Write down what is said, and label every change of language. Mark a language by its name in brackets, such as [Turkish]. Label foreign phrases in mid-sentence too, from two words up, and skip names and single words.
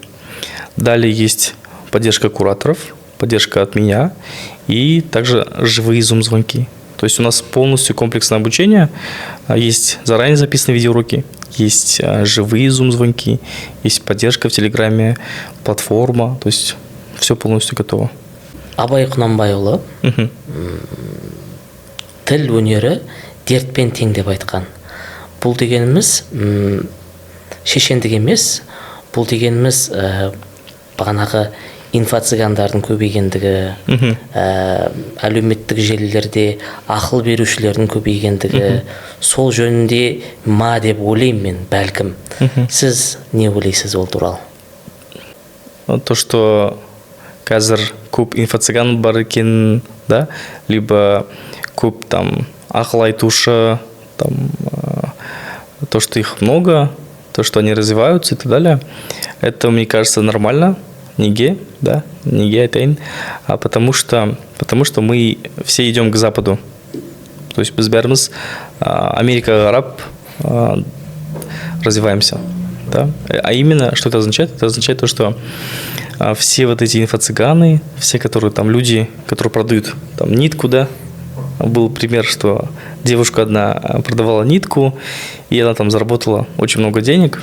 [Russian] Далее есть поддержка кураторов, поддержка от меня и также живые зум-звонки. То есть у нас полностью комплексное обучение. Есть заранее записанные видеоуроки, есть живые зум-звонки, есть поддержка в Телеграме, платформа. То есть все полностью готово. [Kazakh] Абай Құнанбайұлы тіл өнері дертпен тең деп айтқан. Бұл дегеніміз шешендік емес, бұл дегеніміз бағанағы инфо-цыгандардың көбейгендігі, әлеуметтік желілерде ақыл берушілердің көбейгендігі, сол жөнінде ма деп ойлаймын мен, бәлкім. Сіз не ойлайсыз ол туралы? [Russian] То, что [Kazakh] қазір көп инфо-цыган бар екен, да, либо көп там ақыл айтушы, [Russian] там, то, что их много, то, что они развиваются и так далее, это, мне кажется, нормально, [Kazakh] неге, да, неге айтайын, [Russian] потому что мы все идем к Западу, то есть [Kazakh] біз бәріміз Америкаға қарап [Russian] развиваемся, да, а именно, что это означает? Это означает то, что все вот эти инфо-цыганы, все, которые там люди, которые продают там нитку, да, был пример, что девушка одна продавала нитку, и она там заработала очень много денег.